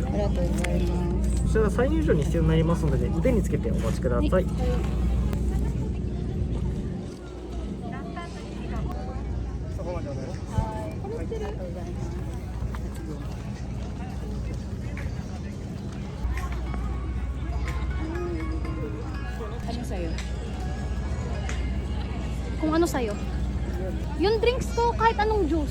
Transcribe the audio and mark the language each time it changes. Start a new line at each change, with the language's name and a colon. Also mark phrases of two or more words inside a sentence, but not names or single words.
Japanese: とうございます。こちら再入場に必要になりますので、腕につけてお待ちください。そこまでお願いします。ありがとうございます。
Filipino: Ano sa'yo? Kung ano sa'yo? Yung drinks ko, kahit anong juice.